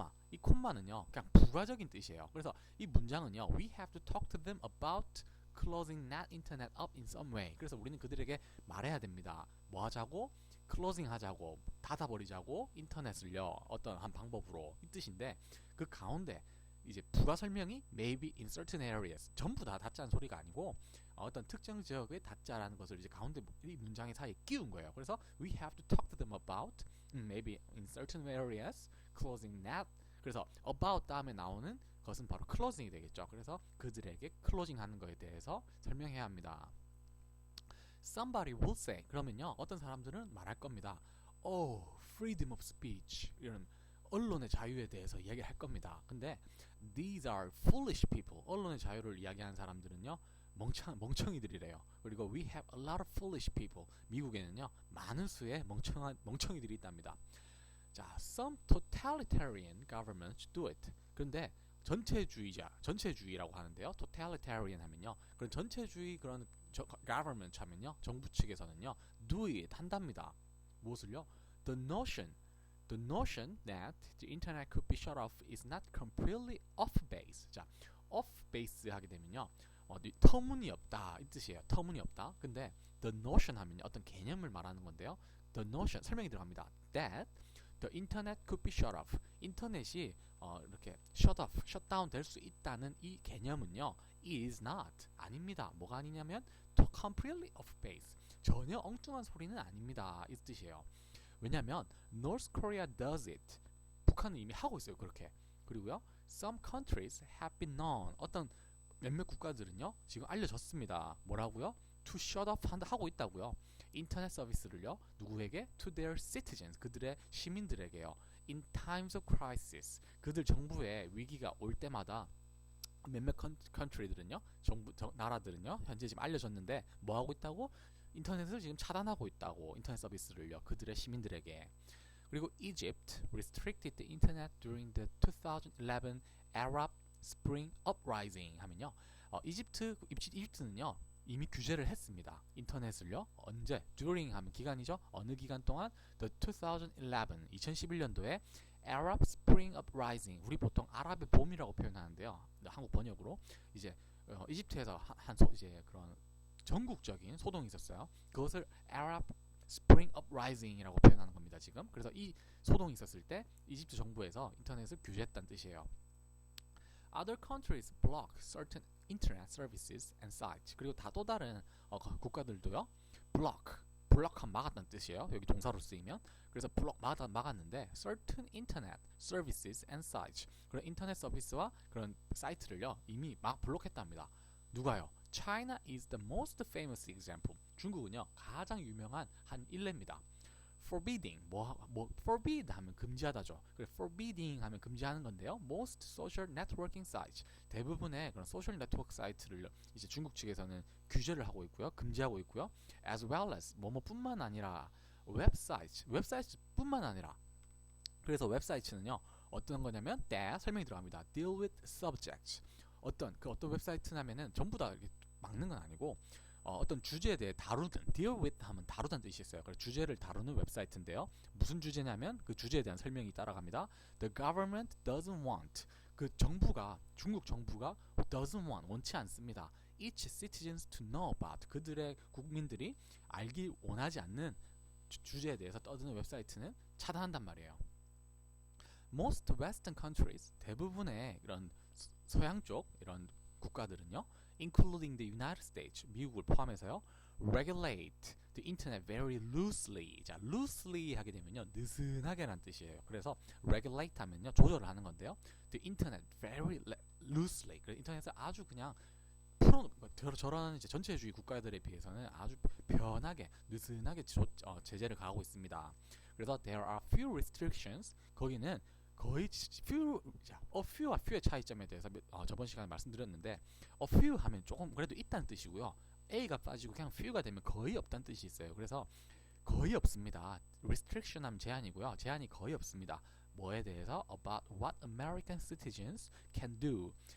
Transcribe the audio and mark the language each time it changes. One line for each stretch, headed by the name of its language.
Korean: 이 콤마는요 그냥 부가적인 뜻이에요. 그래서
English: 이 문장은요 we have to talk to them about closing that internet up in some way.
Korean: 그래서 우리는 그들에게 말해야 됩니다. 뭐 하자고? closing 하자고, 닫아버리자고 인터넷을요 어떤 한 방법으로 이 뜻인데 그 가운데 이제 부가 설명이
English: maybe in certain areas,
Korean: 전부 다 닫자는 소리가 아니고 어떤 특정 지역의 닫자라는 것을 이제 가운데 이 문장의 사이에 끼운 거예요. 그래서
English: we have to talk to them about maybe in certain areas closing that.
Korean: 그래서 about 다음에 나오는 것은 바로 closing이 되겠죠. 그래서 그들에게 closing 하는 것에 대해서 설명해야 합니다.
English: Somebody will say,
Korean: 그러면요 어떤 사람들은 말할 겁니다.
English: Oh, freedom of speech,
Korean: 이런 언론의 자유에 대해서 이야기할 겁니다. 근데
English: these are foolish people,
Korean: 언론의 자유를 이야기하는 사람들은요 멍청이들이래요. 그리고
English: we have a lot of foolish people,
Korean: 미국에는요 많은 수의 멍청이들이 있답니다.
English: 자, some totalitarian governments do it.
Korean: 그런데 전체주의라고 하는데요. totalitarian 하면요. 그런 전체주의 그런 government 하면요. 정부 측에서는요.
English: do it
Korean: 한답니다. 무엇을요?
English: The notion that the internet could be shut off is not completely off base.
Korean: 자, off base 하게 되면요. 터무니없다 이 뜻이에요. 터무니없다. 근데 the notion 하면요. 어떤 개념을 말하는 건데요. The notion 설명이 들어갑니다.
English: That the internet could be shut off.
Korean: 인터넷이 이렇게 shutdown 될 수 있다는 이 개념은요.
English: is not
Korean: 아닙니다. 뭐가 아니냐면
English: completely off base.
Korean: 전혀 엉뚱한 소리는 아닙니다. 이 뜻이에요.
English: 왜냐하면 North Korea does it.
Korean: 북한은 이미 하고 있어요. 그렇게. 그리고요.
English: Some countries have been known.
Korean: 어떤 몇몇 국가들은요. 지금 알려졌습니다. 뭐라고요?
English: To shut off
Korean: 하고 있다고요. 인터넷 서비스를요. 누구에게?
English: To their citizens.
Korean: 그들의 시민들에게요.
English: In times of crisis.
Korean: 그들 정부에 위기가 올 때마다 몇몇 country들은요. 나라들은요. 현재 지금 알려졌는데 뭐 하고 있다고? 인터넷을 지금 차단하고 있다고. 인터넷 서비스를요. 그들의 시민들에게. 그리고
English: Egypt restricted the internet during the 2011 Arab Spring Uprising
Korean: 하면요. 이집트는요. 이미 규제를 했습니다. 인터넷을요. 언제? during 하면 기간이죠. 어느 기간 동안?
English: The 2011년도에 Arab Spring Uprising.
Korean: 우리 보통 아랍의 봄이라고 표현하는데요. 한국 번역으로 이제 이집트에서 이제 그런 전국적인 소동이 있었어요. 그것을 Arab Spring Uprising이라고 표현하는 겁니다. 지금. 그래서 이 소동이 있었을 때 이집트 정부에서 인터넷을 규제했다는 뜻이에요.
English: Other countries block certain internet services and sites.
Korean: 그리고 또 다른 국가들도요. block하면 막았다는 뜻이에요. 여기 동사로 쓰이면. 그래서 막았는데
English: certain internet services and sites.
Korean: 그런 인터넷 서비스와 그런 사이트를요. 이미 막 블록했답니다. 누가요?
English: China is the most famous example.
Korean: 중국은요. 가장 유명한 한 일례입니다.
English: forbidding forbid
Korean: 하면 금지하다죠. 그래 forbidding 하면 금지하는 건데요.
English: Most social networking sites
Korean: 대부분의 그런 소셜 네트워크 사이트를 이제 중국 측에서는 규제를 하고 있고요, 금지하고 있고요.
English: As well as
Korean: 뭐뭐뿐만 아니라 웹사이트뿐만 아니라 그래서 웹사이트는요 어떤 거냐면 that 설명이 들어갑니다.
English: Deal with subjects
Korean: 어떤 웹사이트냐면은 전부 다 이렇게 막는 건 아니고. 어떤 주제에 대해 다루든
English: deal with
Korean: 하면 다루다는 뜻이 있어요. 그래서 주제를 다루는 웹사이트인데요. 무슨 주제냐면 그 주제에 대한 설명이 따라갑니다.
English: The government doesn't want
Korean: 중국 정부가
English: doesn't want
Korean: 원치 않습니다.
English: Each citizens to know about
Korean: 그들의 국민들이 알기 원하지 않는 주제에 대해서 떠드는 웹사이트는 차단한단 말이에요.
English: Most Western countries
Korean: 대부분의 이런 서양 쪽 이런 국가들은요.
English: including the United States,
Korean: 미국을 포함해서요.
English: regulate the internet very loosely.
Korean: 자, loosely 하게 되면요. 느슨하게란 뜻이에요. 그래서 regulate 하면요. 조절을 하는 건데요.
English: the internet very loosely.
Korean: 그래서 인터넷을 아주 그냥 저런 이제 전체주의 국가들에 비해서는 아주 편하게, 느슨하게 제재를 가하고 있습니다. 그래서
English: there are few restrictions.
Korean: 거기는 거의 a few와 few의 차이점에 대해서 저번 시간에 말씀드렸는데 a few 하면 조금 그래도 있다는 뜻이고요. A가 빠지고 그냥 few가 되면 거의 없다는 뜻이 있어요. 그래서 거의 없습니다. restriction 하면 제한이고요. 제한이 거의 없습니다. 뭐에 대해서?
English: About what American citizens can do.